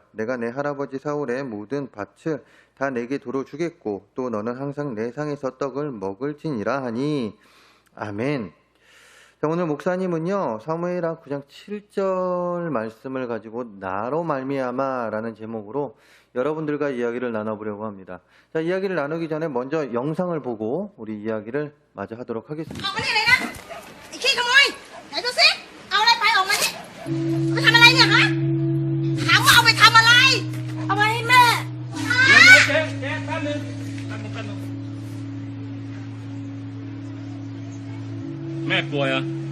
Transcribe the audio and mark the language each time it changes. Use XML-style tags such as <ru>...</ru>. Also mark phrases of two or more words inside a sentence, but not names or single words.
<ko>내가 내 할아버지 사울의 모든 밭을 다 내게 도로 주겠고 또 너는 항상 내 상에서 떡을 먹을지니라 하니 아멘. 자, 오늘 목사님은요 사무엘하 9장 7절 말씀을 가지고 나로 말미암아 라는 제목으로 여러분들과 이야기를 나눠보려고 합니다. 자, 이야기를 나누기 전에 먼저 영상을 보고 우리 이야기를 마저 하도록 하겠습니다.</ko> <th>ออกมานี่เลยนะไอ้ขี้ขโมยไหนดูสิเอาอะไรไปออกมานี่เขาทำอะไรเนี่ยฮะถามว่าเอาไปทำอะไรเอาไปให้แม่ฮะ เจ๊แป๊บนึงแม่ป่วยเหรอ</th>